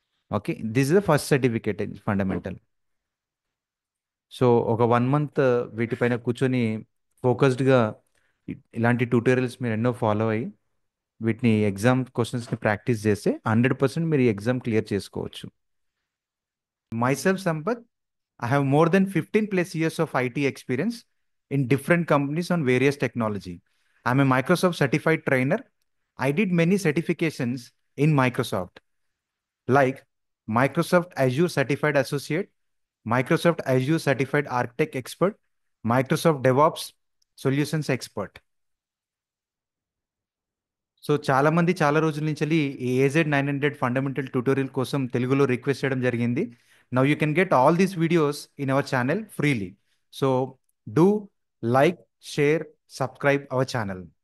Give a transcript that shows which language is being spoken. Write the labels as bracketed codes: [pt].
[te] Okay, [en] This is the first certificate fundamental. [te] So ఒక 1 month వీటిపైన కూర్చొని ఫోకస్డ్గా ఇలాంటి ట్యూటోరియల్స్ మీరు ఎన్నో ఫాలో అయ్యి వీటిని ఎగ్జామ్ క్వశ్చన్స్ని ప్రాక్టీస్ చేస్తే 100% మీరు ఈ ఎగ్జామ్ క్లియర్ చేసుకోవచ్చు. [en] Myself, Sampath, I have more than 15 plus years of IT experience in different companies on various technology. I'm a Microsoft certified trainer. I did many certifications in Microsoft, like Microsoft Azure Certified Associate, Microsoft Azure Certified Architect Expert, Microsoft DevOps Solutions Expert. [te] So చాలా మంది చాలా రోజుల నుంచి ఈ AZ 900 fundamental tutorial కోసం తెలుగులో request చేయడం జరిగింది. [en] Now you can get all these videos in our channel freely. So do like, share, subscribe our channel.